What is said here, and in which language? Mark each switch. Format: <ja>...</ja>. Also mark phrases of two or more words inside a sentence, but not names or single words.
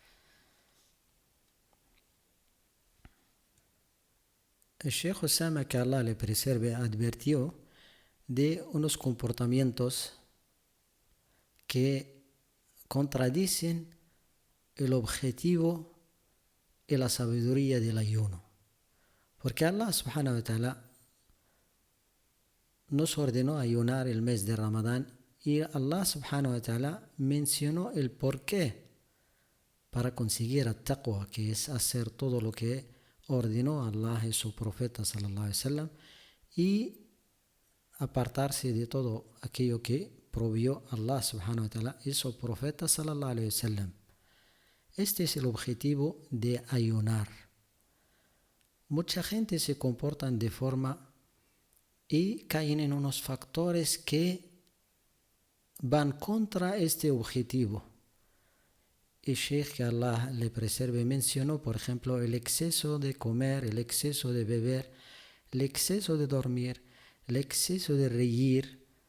<es>El Sheikh Osama, que Allah le preserve, advirtió de unos comportamientos que contradicen el objetivo y la sabiduría del ayuno. Porque Allah</es> <ar>سبحانه وتعالى</ar> <es>nos ordenó ayunar el mes de Ramadán, y Allah</es> <ar>سبحانه وتعالى</ar> <es>mencionó el porqué para conseguir el taqwa, que es hacer todo lo que ordenó Allah y su profeta</es> <ar>صلى الله عليه وسلم,</ar> <es>y apartarse de todo aquello que prohibió Allah</es> <ar>سبحانه وتعالى</ar> <es>y su profeta</es> <ar>صلى الله عليه وسلم.</ar> <es>Este es el objetivo de ayunar. Mucha gente se comporta de forma y caen en unos factores que van contra este objetivo. El Sheikh, que Allah le preserve, mencionó, por ejemplo, el exceso de comer, el exceso de beber, el exceso de dormir, el exceso de reír.</es>